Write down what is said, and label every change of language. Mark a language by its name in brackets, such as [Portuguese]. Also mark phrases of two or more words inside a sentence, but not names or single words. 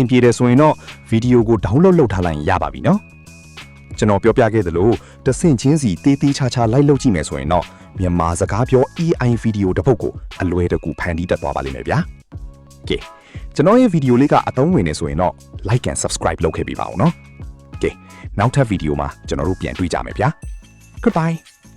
[Burmese] ပြေတယ်ဆိုရင်တော့ဗီဒီယိုကို download လုပ်ထားလိုက်ရင်ရပါပြီနော်ကျွန်တော်ပြောပြခဲ့သလိုတစ်ဆင့်ချင်းစီတေးသေးချာချာလိုက်လုပ်ကြည့်မယ်ဆိုရင်တော့မြန်မာစကားပြော AI ဗီဒီယိုတစ်ပုဒ်ကိုအလွယ်တကူဖန်တီးတတ်သွားပါလိမ့်မယ်ဗျာကဲကျွန်တော်ရဲ့ဗီဒီယိုလေးကအသုံးဝင်နေဆိုရင်တော့ [English] like and subscribe [Burmese] လုပ်ခဲ့ပေးပါဦးနော်ကဲနောက်ထပ်ဗီဒီယိုမှာကျွန်တော်တို့ပြန်တွေ့ကြမယ်ဗျာ Goodbye